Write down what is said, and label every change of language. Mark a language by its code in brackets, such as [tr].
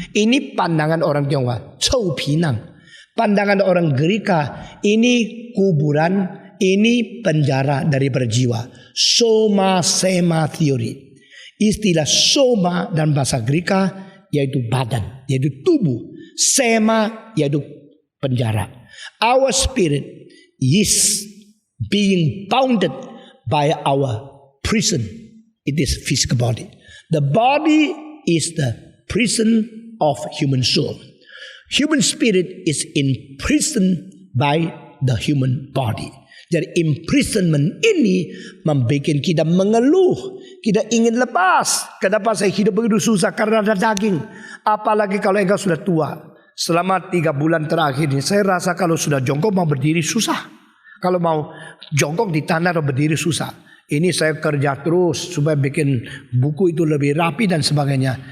[id] Ini pandangan orang Tionghoa, chou pinang. Pandangan orang Gerika, ini kuburan, ini penjara dari berjiwa. Soma sema theory. Istilah soma dan bahasa Gerika yaitu badan, yaitu tubuh. Sema yaitu penjara. [en] Our spirit is being bounded by our prison. It is physical body. The body is the prison of human soul. Human spirit is imprisoned by the human body. [id] Jadi imprisonment ini membuat kita mengeluh. Kita ingin lepas. Kenapa saya hidup begitu susah? Karena ada daging. Apalagi kalau engkau sudah tua. Selama 3 bulan terakhir ini, saya rasa kalau sudah jongkok mau berdiri susah. Kalau mau jongkok di tanah atau berdiri susah. Ini saya kerja terus supaya bikin buku itu lebih rapi dan sebagainya.